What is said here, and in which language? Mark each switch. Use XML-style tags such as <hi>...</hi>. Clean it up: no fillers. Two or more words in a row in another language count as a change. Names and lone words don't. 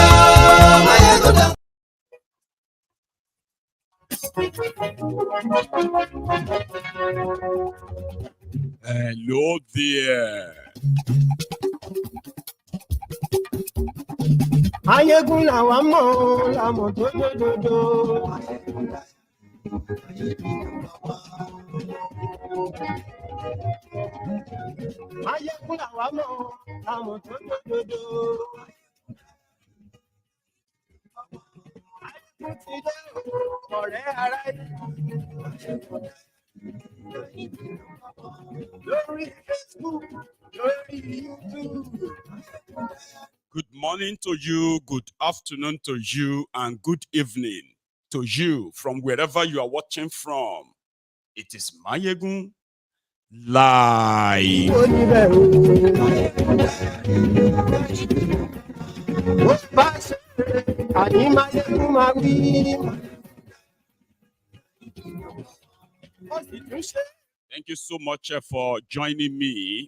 <en>Maiyegun don't. Hello there.</en> <yo>Maiyegun làwa mọ̀, làmọ̀ tó dòdòdò. Maiyegun làwa mọ̀, làmọ̀ tó dòdòdò. Maiyegun ti dé ọ̀rẹ́ ara lórí Facebook, lórí YouTube.</yo> <en>Good morning to you, good afternoon to you, and good evening to you from wherever you are watching from. It is Maiyegun live. Thank you so much for joining me.</en>